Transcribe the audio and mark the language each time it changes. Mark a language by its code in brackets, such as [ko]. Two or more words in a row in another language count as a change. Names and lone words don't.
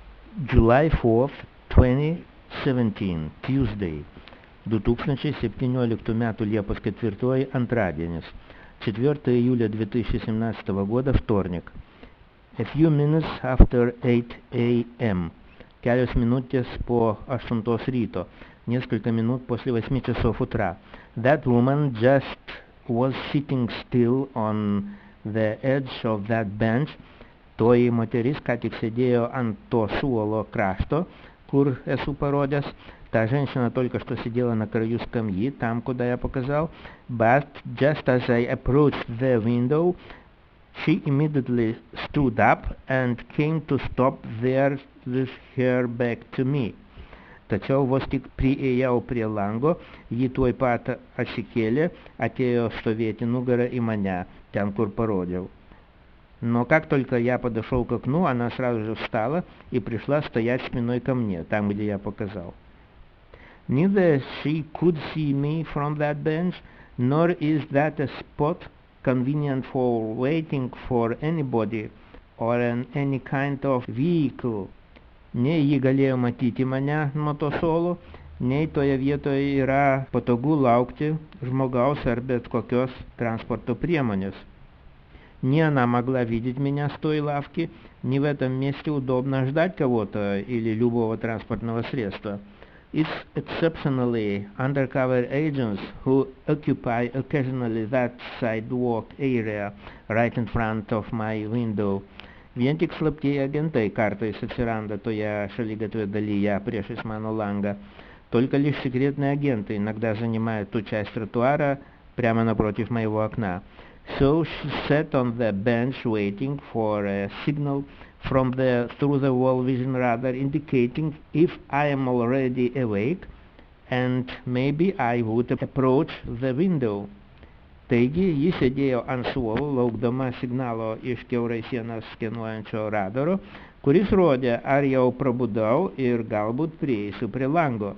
[en] July 4th, 2017, Tuesday, [lt] 2017 metų Liepos 4 antradienis, [ru] 4 июля 2017 года вторник. [en] A few minutes after 8 a.m. [lt] Kelios minutės po 8 ryto, [ru] несколько минут после 8 часов утра. [en] That woman just was sitting still on the edge of that bench. [lt] Toji moteris ką tik sėdėjo ant to suolo krašto, kur esu parodęs. [ru] Та женщина только что сидела на краю скамьи, там, куда я показал. [en] But just as I approached the window, she immediately stood up and came to stop there with her back to me. [lt] Tačiau vos tik priėjau prie lango, ji tuoj pat atsikėlė, atėjo stovėti nugarą į mane, ten, kur parodžiau. [ru] Но как только я подошел к окну, она сразу же встала и пришла стоять спиной ко мне, там, где я показал. [en] Neither she could see me from that bench, nor is that a spot convenient for waiting for anybody or any kind of vehicle. [lt] Nei ji galėjo matyti mane nuo to suolo, nei toje vietoje yra patogu laukti žmogaus ar bet kokios транспорта прiemonės. [ru] Ни она могла видеть меня с той лавки, ни в этом месте удобно ждать кого-то или любого транспортного средства. [en] It's exceptionally undercover agents who occupy occasionally that sidewalk area right in front of my window. [lt] Vien tik slaptieji agentai kartais atsiranda toje šaligatvio dalyje priešais mano langą. [ru] Только лишь секретные агенты иногда занимают ту часть тротуара прямо напротив моего окна. [en] So she sat on the bench waiting for a signal from the through the wall vision radar indicating if I am already awake and maybe I would approach the window. [lt] Taigi, ji sėdėjo ant suolo, laukdama signalo iš kiaurai sienas skenuojančio radaro, kuris rodė, ar jau prabudau ir galbūt prieisiu prie lango.